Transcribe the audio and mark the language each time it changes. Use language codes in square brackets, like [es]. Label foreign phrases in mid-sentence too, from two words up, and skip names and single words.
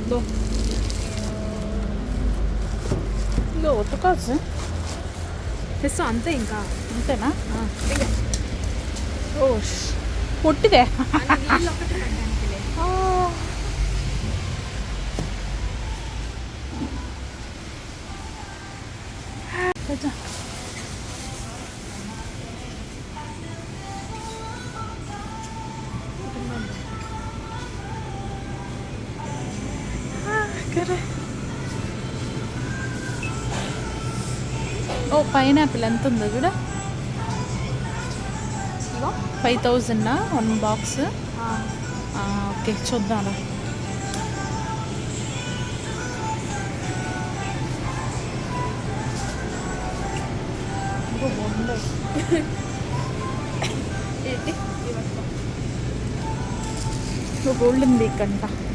[ko] 이거 어떡하지? 됐어. 안돼 [te] ఇంకా. అంతేనా? ఓష్ పొట్టిదే. [ko] 가자. 그래. [te] పైనాపిల్ ఎంత ఉందో కూడా. ఇగో 5000 1 బాక్స్. ఓకే చూద్దాం. [en] golden week [te] అంట.